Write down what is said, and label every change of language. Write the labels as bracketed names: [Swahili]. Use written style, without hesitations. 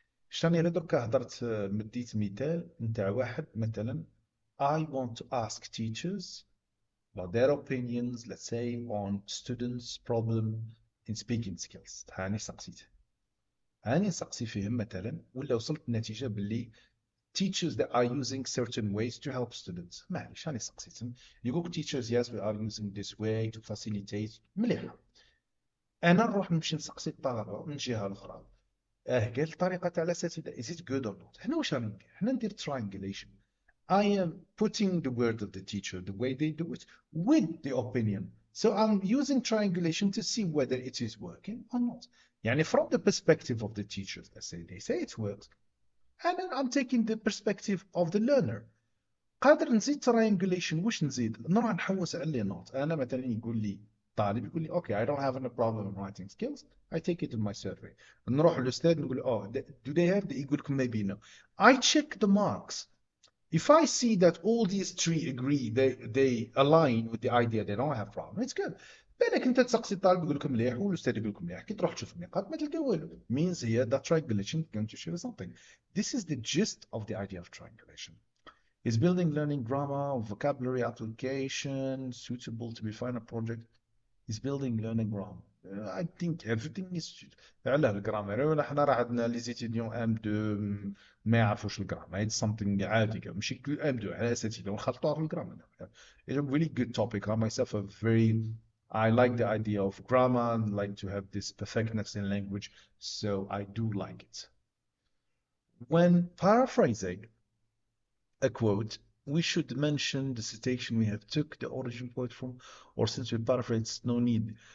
[Arabic] شراني انا دركا هضرت مديت مثال نتاع واحد مثلا [English] I want to ask teachers about their opinions let's say on students problem in speaking skills. [Arabic] هاني سقسي فيهم مثلا ولا وصلت لنتيجة باللي [English] teachers that are using certain ways to help students. [Arabic] معليش هاني سقسيتهم يقولك [English] teachers yes we are using this way to facilitate [Arabic] مليحة. أنا نروح نمشي نسقسي الطلبة من جهة الأخرى قال الطريقة تاع الأساتذة [English] is it good or not. [Arabic] هنا واش راني ندير؟ هنا ندير triangulation. [English] I am putting the word of the teacher, the way they do it, with the opinion. So I'm using triangulation to see whether it is working or not. [Arabic] يعني [English] from the perspective of the teachers, they say it works. And then I'm taking the perspective of the learner. [Arabic] قادر نزيد triangulation واش نزيد؟ نروح نحوس على لي نوت. أنا مثلا يقول لي [English] طالب يقول لي okay I don't have any problem in writing skills I take it in my survey. [Arabic] نروح للأستاذ نقول [English] oh do they have [Arabic] يقول لكم [English] maybe no. I check the marks. If I see that all these three agree, they align with the idea, they don't have problem, it's good. [Arabic] بالك انت تسقسي الطالب يقول لكم مليح والاستاذ يقول لكم مليح كي تروح تشوف النقاط ما تلقى والو. [English] Means here that triangulation is going to show something. This is the gist of the idea of triangulation. Is building learning grammar, vocabulary application suitable to be final project? Is building learning grammar. I think everything is [Arabic] علاه الجرامر ولا حنا راه عندنا لي زيتيديون ام 2 ما يعرفوش الجرامر. [English] It's something [Arabic] عادي ماشي ام 2 على اساتذه ونخلطوها في الجرامر. [English] It's a really good topic. I myself I like the idea of grammar and like to have this perfectness in language, so I do like it. When paraphrasing a quote, we should mention the citation we have took the origin quote from, or since we paraphrase, no need.